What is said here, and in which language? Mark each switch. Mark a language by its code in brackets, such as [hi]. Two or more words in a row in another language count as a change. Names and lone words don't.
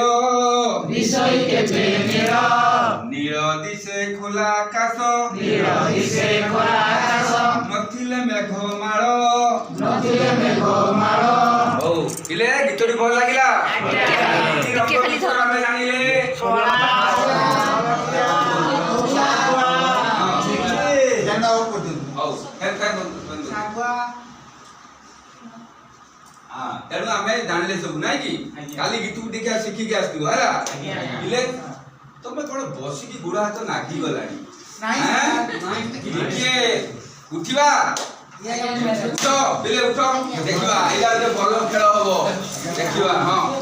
[or] ଦିଶଇ କେତେ ନୀଳ ନୀଳ ଦିଶେ ଖୋଲା ଆକାଶ ନୀଳ ଦିଶେ ଖୋଲା ଆକାଶ ନଥିଲେ ମେଘମାଳ ନଥିଲେ ମେଘମାଳ ହଉ ପିଲେ ଗୀତଟି ଭଲ ଲାଗିଲା ଟିକେ ଖାଲି ଧର ଆମେ ଜାଣିଲେ জানা ও করতে ହଉ ତେଣୁ ଆମେ ଜାଣିଲେ ସବୁ ନାଇଁ କି କାଲି ଗୀତକୁ ଟିକେ ଶିଖିକି ଆସିଥିବ ହେଲା ପିଲେ ତମେ କଣ ବସିକି ଗୋଡ ହାତ ନାଗି ଗଲାଣି ଟିକେ ଉଠିବା ଉଠ ପିଲେ ଉଠ ଦେଖିବା ଏଇଟା ଗୋଟେ ଭଲ ଖେଳ ହବ ଦେଖିବା ହଁ